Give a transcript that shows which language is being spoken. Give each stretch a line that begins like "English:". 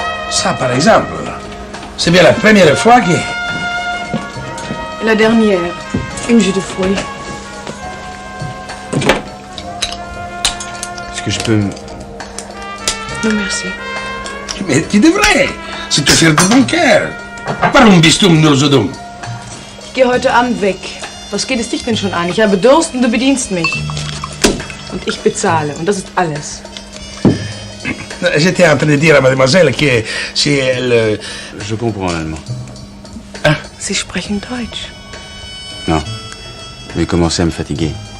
French: Ça, par exemple, c'est bien la première fois que... La dernière, une jus de fruits. Est-ce que je peux... Non, merci. Mais tu devrais. C'est tout fier de ton cœur.
German: Warum bist du nur so dumm? Ich gehe heute Abend weg. Was geht es dich denn schon an? Ich habe Durst und du bedienst mich. Und ich bezahle. Und das ist alles.
French: J'étais en train de dire à mademoiselle que si elle... Je comprends l'allemand. Ah.
German: Sie sprechen Deutsch.
French: Non. Je vais commencer à me fatiguer.